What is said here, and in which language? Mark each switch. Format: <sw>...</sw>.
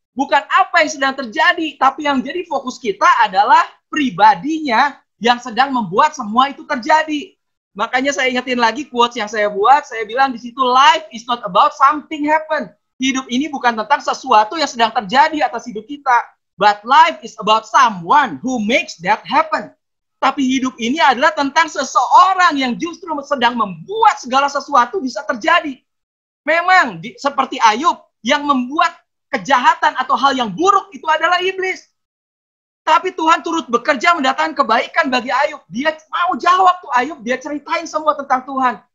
<id>Bukan apa yang sedang terjadi, tapi yang jadi fokus kita adalah pribadinya yang sedang membuat semua itu terjadi. Makanya saya ingetin lagi quotes yang saya buat, saya bilang di situ,</id> <en>life is not about something happen.</en> <id>Hidup ini bukan tentang sesuatu yang sedang terjadi atas hidup kita.</id> <en>But life is about someone who makes that happen.</en> <id>Tapi hidup ini adalah tentang seseorang yang justru sedang membuat segala sesuatu bisa terjadi. Memang seperti Ayub, yang membuat kejahatan atau hal yang buruk itu adalah iblis. Tapi Tuhan turut bekerja mendatangkan kebaikan bagi Ayub. Dia mau jawab tuh Ayub, dia ceritain semua tentang Tuhan.</id>